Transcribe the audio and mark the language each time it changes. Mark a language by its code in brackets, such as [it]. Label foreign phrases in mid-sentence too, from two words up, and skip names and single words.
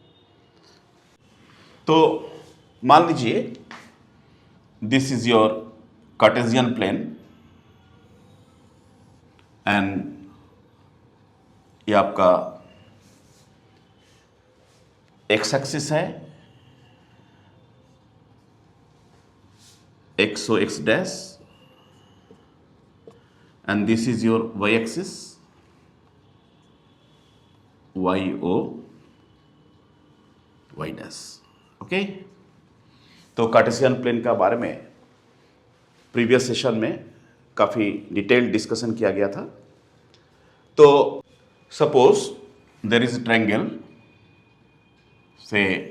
[hi] तो मान लीजिए [en] this is your Cartesian plane and [hi] ये आपका [en] x axis है, x o x dash, and this is your y-axis, y-o, y-dash. [hi] ओके, तो [en] Cartesian plane [hi] का बारे में [en] previous session [hi] में काफ़ी [en] detailed discussion [hi] किया गया था। [en] तो suppose there is a triangle say